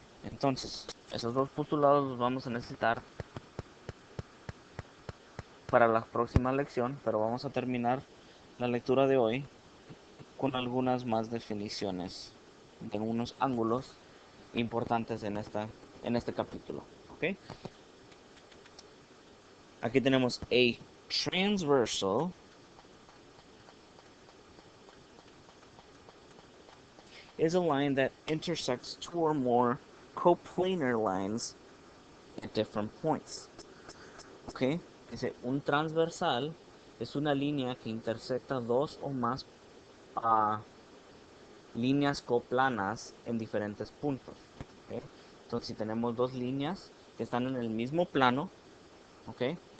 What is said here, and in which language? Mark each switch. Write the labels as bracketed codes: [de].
[es] Entonces, esos dos postulados los vamos a necesitar para la próxima lección, pero vamos a terminar la lectura de hoy con algunas más definiciones de unos ángulos importantes en este capítulo. ¿Ok? Aquí tenemos [en] a transversal is a line that intersects two or more coplanar lines at different points. [es] ¿Ok? Dice, un transversal es una línea que intersecta dos o más líneas coplanas en diferentes puntos. ¿Ok? Entonces, si tenemos dos líneas que están en el mismo plano, ¿ok?